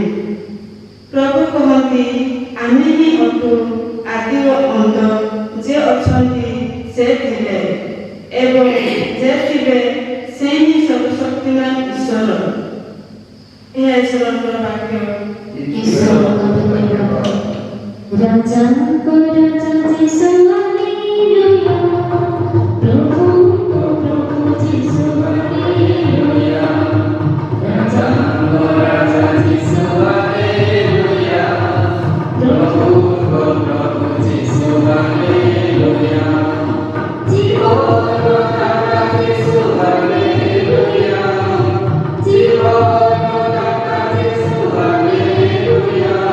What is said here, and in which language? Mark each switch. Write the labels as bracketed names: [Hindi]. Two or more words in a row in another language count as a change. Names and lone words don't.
[Odia] ପ୍ରଭୁ କହନ୍ତି ଆମେ ହିଁ ଅଟୁ ଆଦି ଓ ଅନ୍ତ ଯେ ଅଛନ୍ତି ସେ ଥିଲେ ଏବଂ ଯେ ଥିବେ ସେ ହିଁ ସର୍ବଶକ୍ତିମାନ ଈଶ୍ୱର ଏହା ଈଶ୍ୱରଙ୍କର ବାକ୍ୟ। ଈଶ୍ୱରଙ୍କ ଧନ୍ୟବାଦ। [Nepali] राजाको राजा जीसु हालेलुया, प्रभुको प्रभु जीसु हालेलुया, राजाको राजा जीसु हालेलुया, प्रभुको प्रभु जीसु हालेलुया, जीवनको दाता जीसु हालेलुया, जीवनको दाता जीसु हालेलुया,